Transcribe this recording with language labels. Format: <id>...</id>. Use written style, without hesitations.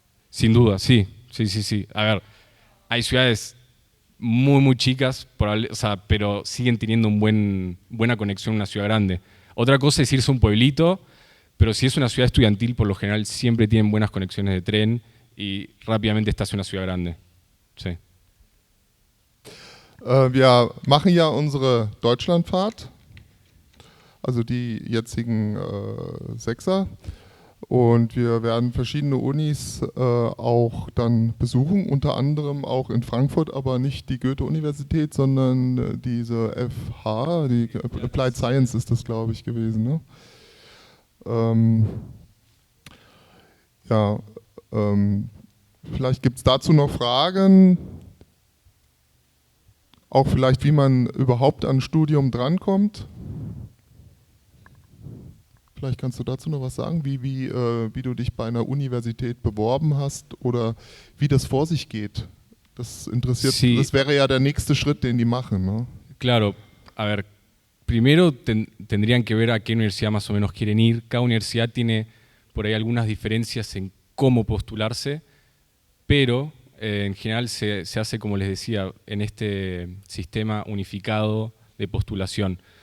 <es>Sin duda, sí. A ver, hay ciudades muy chicas, o sea, pero siguen teniendo buena conexión a una ciudad grande. Otra cosa es irse a un pueblito, pero si es una ciudad estudiantil, por lo general siempre tienen buenas conexiones de tren y rápidamente estás en una ciudad grande. Sí.</es> <de>Wir machen ja unsere Deutschlandfahrt, also die jetzigen Sechser. Und wir werden verschiedene Unis auch dann besuchen, unter anderem auch in Frankfurt, aber nicht die Goethe-Universität, sondern diese FH, die Applied Science ist das, glaube ich, gewesen. Ne? Ja, vielleicht gibt es dazu noch Fragen, auch vielleicht, wie man überhaupt an ein Studium drankommt. Vielleicht kannst du dazu noch was sagen, wie du dich bei einer Universität beworben hast oder wie das vor sich geht. Das interessiert,</de> <es>sí.</es> <de>Das wäre ja der nächste Schritt, den die machen,</de> <es>¿no? Claro, a ver, primero tendrían que ver a qué universidad más o menos quieren ir. Cada universidad tiene por ahí algunas diferencias en cómo postularse, pero en general se hace, como les decía, en este sistema unificado de postulación.</es>